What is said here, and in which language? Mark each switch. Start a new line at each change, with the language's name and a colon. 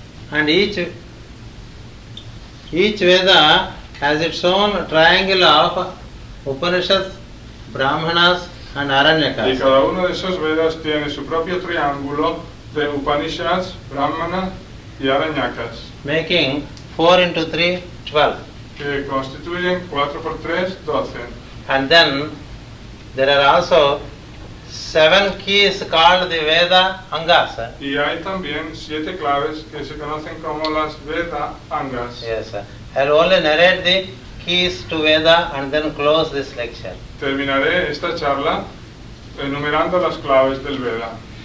English: And each Veda has its own triangle of Upanishads, Brahmanas and
Spanish: Y
English: Aranyakas,
Spanish: cada uno de esos Vedas tiene su propio triángulo de Upanishads, Brahmanas y Aranyakas,
English: making 4 into 3, 12.
Spanish: que constituyen 4 por 3, 12.
English: And then there are also 7 keys called the Veda Angas.
Spanish: Y hay también 7 claves que se conocen como las Veda Angas.
English: Yes, sir. I'll only narrate the keys to Veda and then close this lecture.
Spanish: Terminaré esta charla enumerando las claves del Veda.